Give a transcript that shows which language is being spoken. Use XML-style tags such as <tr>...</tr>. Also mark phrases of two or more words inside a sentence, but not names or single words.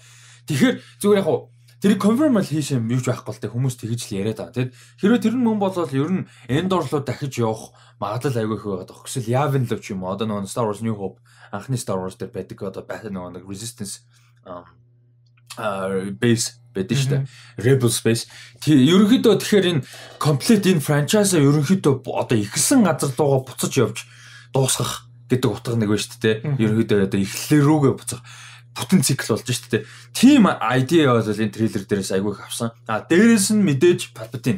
<mn>Тэгэхээр зүгээр яг тэрийг confirm хийш юм юуж байхгүй л те хүмүүс тэгж л яриад байгаа. Тэгэд хэрвээ тэр нь мөн болвол ер нь Endor руу дахиж явах магадлал айгүй их байгаад байгаа. Эсвэл Yavin л ч юм уу одоо нөгөө Star Wars New Hope анхны Star Wars дээр байдаг одоо нөгөө нэг Resistance base байдаг шүү дээ.</mn> <en>Rebel space.</en> <mn>Ерөнхийдөө тэгэхээр энэ complete энэ franchise-а ерөнхийдөө одоо ихсэн газар дуугаа буцаж явж дуусгах гэдэг утга нэг байна шүү дээ. Ерөнхийдөө одоо эхлэл рүүгээ буцах бүтэн цикл болж шүү дээ.</mn> <en>Team idea</en> <mn>бол энэ трейлер дээрээс айгүй их авсан. Дээрээс нь мэдээж Palpatine.</mn>